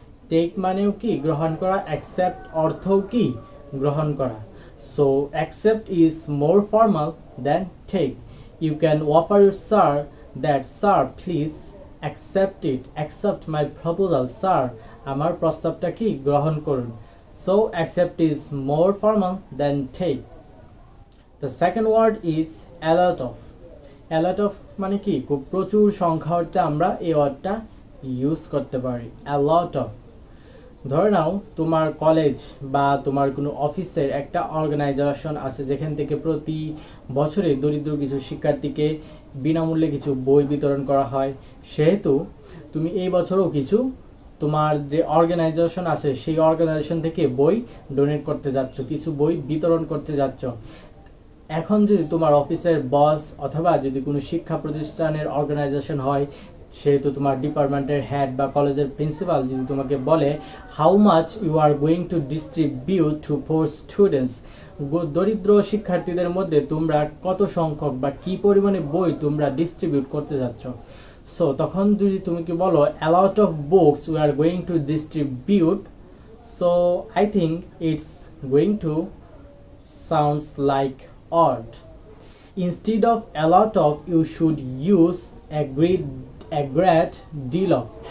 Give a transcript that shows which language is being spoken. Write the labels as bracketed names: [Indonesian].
[Bangla] Take মানেও কি গ্রহণ করা, অ্যাকসেপ্ট অর্থও কি গ্রহণ করা। [English] So accept is more formal than take. You can offer your sir that sir please accept it, accept my proposal, sir [Bangla] আমার প্রস্তাবটা কি গ্রহণ করুন। [English] So accept is more formal than take. The second word is a lot of. [Bangla] A lot of মানে কি খুব প্রচুর সংখ্যা অর্থে আমরা এই ওয়ার্ডটা ইউজ করতে পারি। a lot of, ধরে নাও তোমার কলেজ বা তোমার কোনো অফিসের একটা অর্গানাইজেশন আছে যেখান থেকে প্রতি বছরে দরিদ্র কিছু শিক্ষার্থীকে বিনামূল্যে কিছু বই বিতরণ করা হয়, সেহেতু তুমি এই বছরও কিছু তোমার যে অর্গানাইজেশন আছে সেই অর্গানাইজেশন থেকে বই ডোনেট করতে যাচ্ছ, কিছু বই বিতরণ করতে যাচ্ছ। এখন যদি তোমার অফিসের বস অথবা যদি কোনো শিক্ষা প্রতিষ্ঠানের অর্গানাইজেশন হয়, সেহেতু তোমার ডিপার্টমেন্টের হেড বা কলেজের প্রিন্সিপাল যদি তোমাকে বলে [English] how much you are going to distribute to poor students, [Bangla] দরিদ্র শিক্ষার্থীদের মধ্যে তোমরা কত সংখ্যক বা কি পরিমাণে বই তোমরা ডিস্ট্রিবিউট করতে যাচ্ছ। [English] so [Bangla] তখন যদি তুমি কি বলো [English] a lot of books we are going to distribute, so I think it's going to sounds like odd. Instead of a lot of, you should use a great deal of.